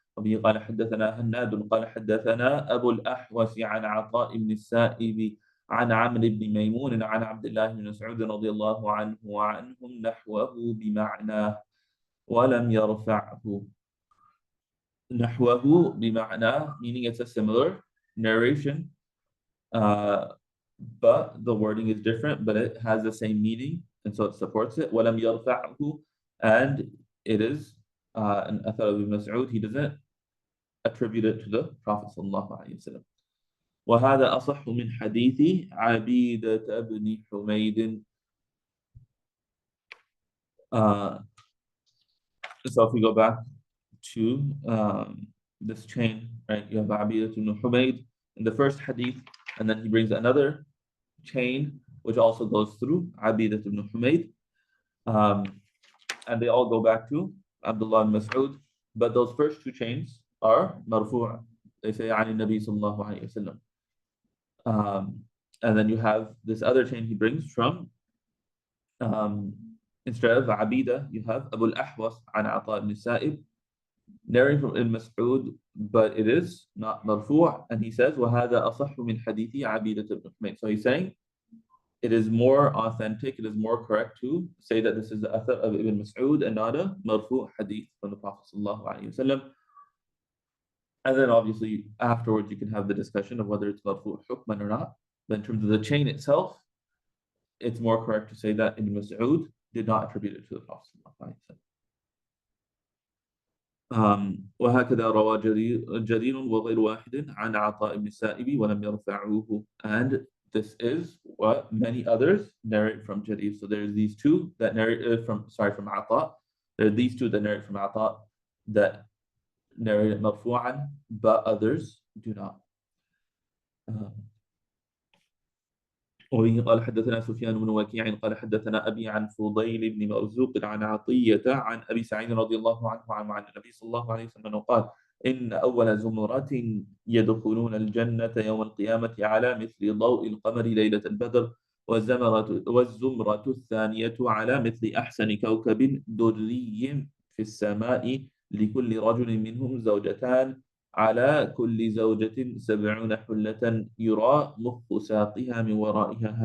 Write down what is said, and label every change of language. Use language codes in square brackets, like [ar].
[ar] وبه قال حدثنا هناد قال حدثنا أبو الأحوص عن عطاء بن السائب عن عمرو بن ميمون عن عبد الله بن مسعود رضي الله عنه وعنهم نحوه بمعناه ولم يرفعه. نحوه بمعنى, [en] meaning it's a similar narration, but the wording is different, but it has the same meaning, and so it supports it. [ar] وَلَمْ يَرْفَعْهُ, [en] and it is an athar of Ibn Mas'ud, he doesn't attribute it to the Prophet sallallahu alaihi wasallam. [ar] وهذا أصح من حديث عبيدة بن حميد. [en] So if we go back to this chain, right? You have Abidah ibn Humayd in the first hadith, and then he brings another chain which also goes through Abidah ibn Humayd, and they all go back to Abdullah ibn Mas'ud. But those first two chains are marfu'. They say [ar] عن النبي صلى الله عليه وسلم. [en] And then you have this other chain he brings from, instead of Abidah, you have Abu al-Ahwas [ar] عن عطاء [en] ibn Sa'ib, narrating from Ibn Mas'ud, but it is not marfu', and he says [ar] وَهَذَا أَصَحُّ مِنْ حَدِيثِ عَبِيدَةِ بْنِ حُمَيْدٍ. [en] So he's saying it is more authentic, it is more correct to say that this is the athar of Ibn Mas'ud and not a marfu' hadith from the Prophet sallallahu alaihi wasallam. And then obviously afterwards you can have the discussion of whether it's marfu' hukman or not. But in terms of the chain itself, it's more correct to say that Ibn Mas'ud did not attribute it to the Prophet sallallahu alaihi wasallam. [ar] وهكذا روى جرير وغير واحد عن عطاء بن السائب ولم يرفعوه. [en] And this is what many others narrate from Jarir. So there's these two that narrate from Ata. There are these two that narrate from Ata that narrate it marfu'an, but others do not. [ar] وبه قال حدثنا سفيان بن وكيع قال حدثنا أبي عن فضيل بن مرزوق عن عطية عن أبي سعيد رضي الله عنه عن النبي صلى الله عليه وسلم قال إن أول زمرة يدخلون الجنة يوم القيامة على مثل ضوء القمر ليلة البدر والزمرة الثانية على مثل أحسن كوكب دري في السماء لكل رجل منهم زوجتان على كل زوجة 70 حلة يرى مخ ساقها من ورائها.